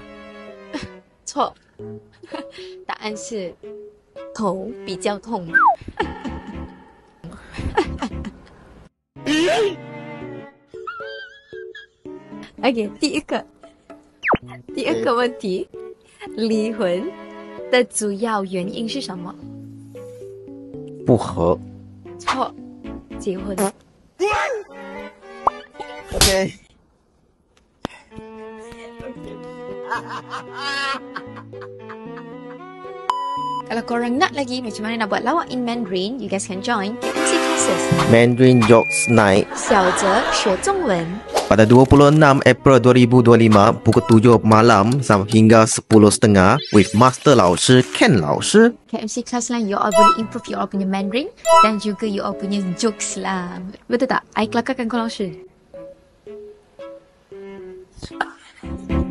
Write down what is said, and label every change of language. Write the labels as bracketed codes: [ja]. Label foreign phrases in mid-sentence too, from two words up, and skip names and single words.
[zh] 错，答案是头比较痛。OK，第二个问题，离婚的主要原因是什么？不和。错，结婚。 OK。 [ms] Kalau korang nak lagi macam mana nak buat lawak [en] in Mandarin, you guys can join KMC Classes. [ms] Mandarin Jokes Night 小泽学中文 pada 26 April 2025 pukul 7 malam sampai hingga 10.30 [en] with Master [ms] 老师 Ken 老师。 KMC Class lah, [en] you all [ms] boleh improve [en] you all [ms] punya Mandarin dan juga [en] you all [ms] punya jokes lah. Betul tak? I kelakarkan kau 老师